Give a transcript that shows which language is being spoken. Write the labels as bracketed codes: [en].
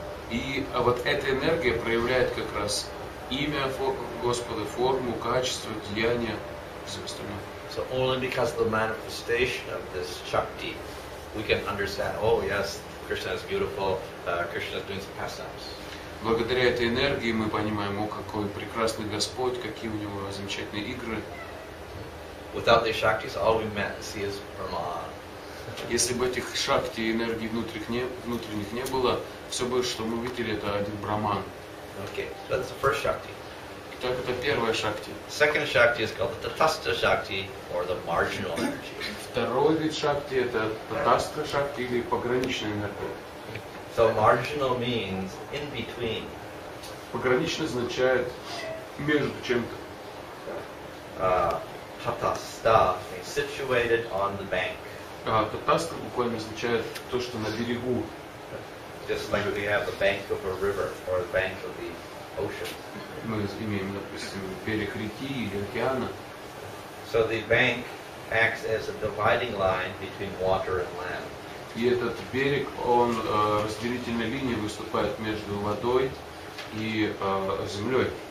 [ru] И вот эта энергия проявляет как раз имя Господа, форму, качество, деяния и все остальное. [en] So only because of the manifestation of this Shakti, we can understand, oh yes, Krishna is beautiful, Krishna is doing some pastimes. [ru] Благодаря этой энергии мы понимаем, о, какой прекрасный Господь, какие у него замечательные игры. [en] Without these Shaktis, all we meant to see is Brahman. [ru] Если бы этих шакти и энергий внутренних не было, все бы, что мы видели, это один браман. [en] Okay, that's the first Shakti. [ru] Итак, это первая шакти. [en] Second Shakti is called the Tatastha Shakti, or the marginal energy. [ru] Второй вид шакти это татастха шакти или пограничная энергия. [en] So marginal means in between. [ru] Пограничный означает между чем-то. [en] Tatastha means situated on the bank. [ru] Татастха буквально означает то, что на берегу. [en] Just like we have the bank of a river or the bank of the ocean. [ru] Мы имеем, допустим, берег реки или океана. [en] So the bank acts as a dividing line between water and land. [ru] И этот берег, он разделительной линией выступает между водой и землей.